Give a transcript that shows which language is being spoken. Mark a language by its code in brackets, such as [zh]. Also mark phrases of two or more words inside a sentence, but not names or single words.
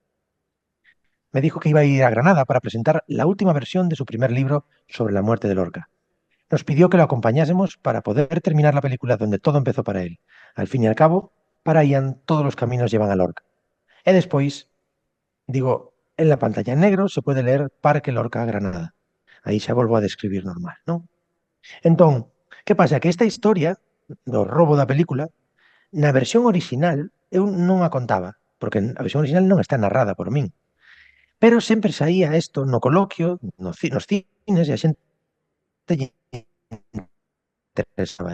[es] Me dijo que iba a ir a Granada para presentar la última versión de su primer libro sobre la muerte de Lorca. Nos pidió que lo acompañásemos para poder terminar la película donde todo empezó para él. Al fin y al cabo, para Ian todos los caminos llevan a Lorca. [gl] E despois, digo, [es] en la pantalla en negro se puede leer Parque Lorca Granada. [gl] Aí xa volvo a describir normal, non? Entón, que pasa? Que esta historia do robo da película, na versión original, eu non a contaba, porque a versión original non está narrada por min. Pero sempre saía isto no coloquio, nos cines, e a xente lle interesaba.